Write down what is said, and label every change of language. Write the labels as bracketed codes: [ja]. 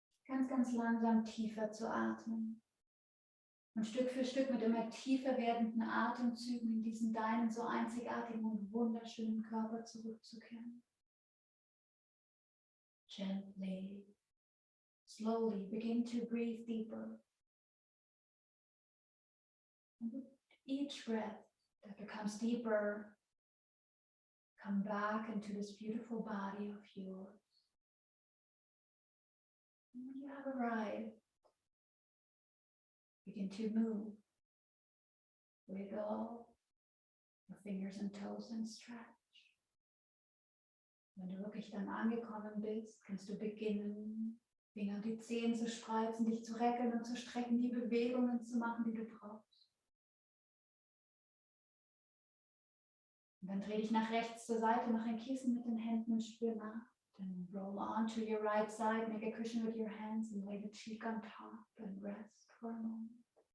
[de] ganz, ganz langsam tiefer zu atmen. Und Stück für Stück mit immer tiefer werdenden Atemzügen in diesen deinen so einzigartigen und wunderschönen Körper zurückzukehren. [en] Gently, slowly begin to breathe deeper. And with each breath that becomes deeper, come back into this beautiful body of yours. And when you have arrived, begin to move. Wiggle your fingers and toes and stretch. [de] Wenn du wirklich dann angekommen bist, kannst du beginnen, Finger und die Zehen zu spreizen, dich zu recken und zu strecken, die Bewegungen zu machen, die du brauchst. Und dann dreh dich nach rechts zur Seite, mach ein Kissen mit den Händen und spür nach. [en] Then roll on to your right side, make a cushion with your hands and lay the cheek on top and rest for a moment.